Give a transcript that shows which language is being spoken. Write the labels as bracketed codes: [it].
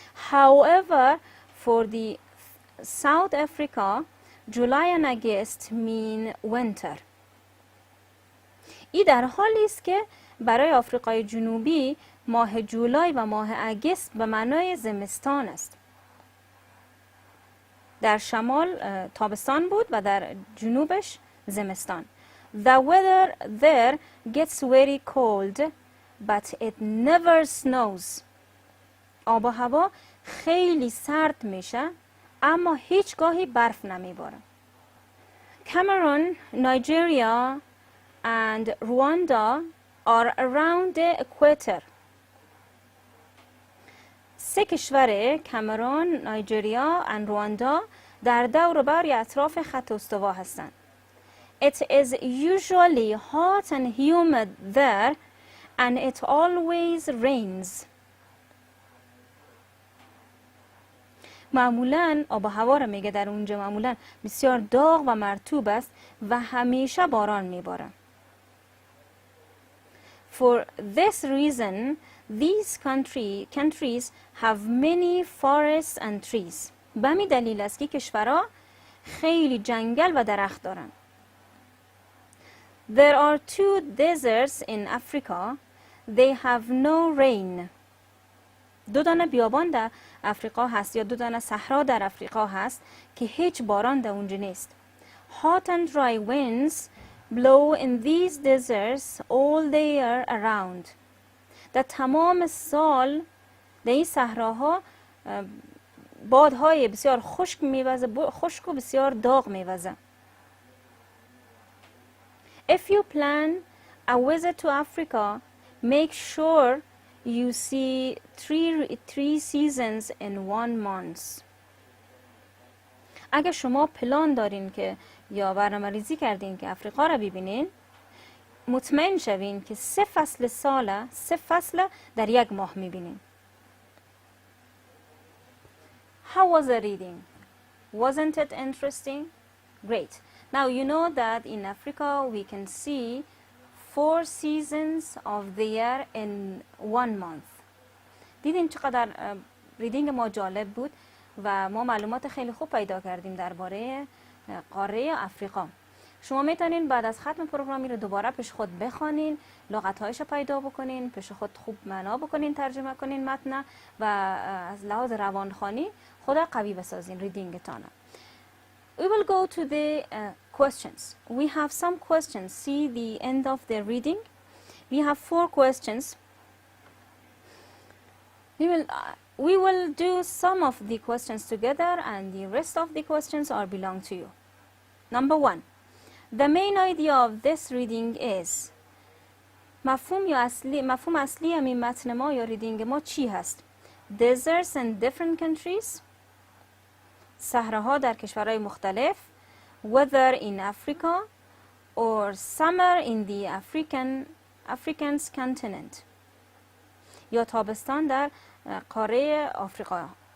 [en] However, for the South Africa, July and August mean winter. [fa] این در حالی است که برای آفریقای جنوبی ماه جولای و ماه اگست به معنای زمستان است. در شمال تابستان بود و در جنوبش زمستان. [en] The weather there gets very cold, but it never snows. [fa] آب و هوا خیلی سرد میشه اما هیچگاهی برف نمیباره. [en] Cameroon, Nigeria and Rwanda are around the equator. [fa] سه کشور کامرون، نایجریا و رواندا در دور و بر اطراف خط استوا هستند. [en] It is usually hot and humid there and it always rains. [fa] معمولاً آب و هوا را میگه در اونجا معمولاً بسیار داغ و مرطوب است و همیشه باران میباره. [en] For this reason, these countries have many forests and trees. [fa] به همین دلیل است که کشورها خیلی جنگل و درخت دارن. [en] There are two deserts in Africa. They have no rain. [fa] دو دانه بیابان در افریقا هست یا دو دانه صحرا در افریقا هست که هیچ باران در اونجا نیست. [en] Hot and dry winds blow in these deserts all the year around. [fa] در تمام سال در این صحراها بادهای بسیار خشک و بسیار داغ میوزه. [en] If you plan a visit to Africa, make sure you see three seasons in 1 month. [fa] اگه شما پلان دارین که یا برنامه‌ریزی کردین که افریقا را ببینین، مطمئن شوین که 3 فصل در 1 ماه میبینین. [en] How was the reading? Wasn't it interesting? Great. Now you know that in Africa we can see 4 seasons of the year in 1 month. [fa] دیدین چقدر ریدینگ ما جالب بود و ما معلومات خیلی خوب پیدا کردیم درباره قاره آفریقا. شما میتونین بعد از ختم پروگرامی رو دوباره پیش خود بخوانین، لغت‌هایش رو پیدا بکنین، پیش خود خوب معنا بکنین، ترجمه کنین متن و از لحاظ روانخوانی خود قوی بسازین ریدینگتان. [en] We will go to the questions. We have some questions. See the end of the reading. We have 4 questions. We will do some of the questions together and the rest of the questions are belong to you. Number 1. The main idea of this reading is [fa] مفهوم اصلی همین متن ما یا ریدینگ ما چی هست؟ [en] Deserts in different countries. [fa] صحراها در کشورهای مختلف. [en] Weather in Africa or summer in the African's continent. [fa] یا تابستان در قاره آفریقا.